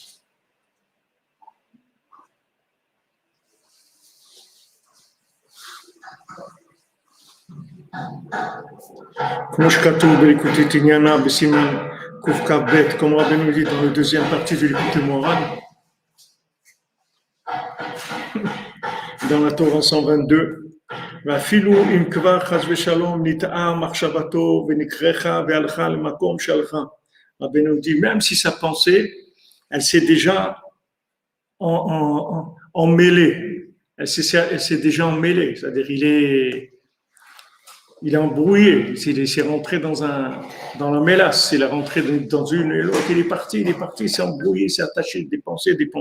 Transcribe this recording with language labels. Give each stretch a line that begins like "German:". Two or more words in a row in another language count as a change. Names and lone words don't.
French: Comme Rabbi nous dit dans la deuxième partie de l'écoute morale, dans la Torah 122,
Hebrew: ואפילו אם כבר חס ושלום נטעה מחשבתו ונקרחה והלכה למקום שהלכה.
French: Rabbi nous dit, même si sa pensée, elle s'est déjà emmêlée, elle s'est déjà emmêlée, c'est-à-dire il est embrouillé, il s'est rentré dans la mélasse, il est rentré dans une et l'autre, il est parti, il s'est embrouillé, il s'est attaché des pensées.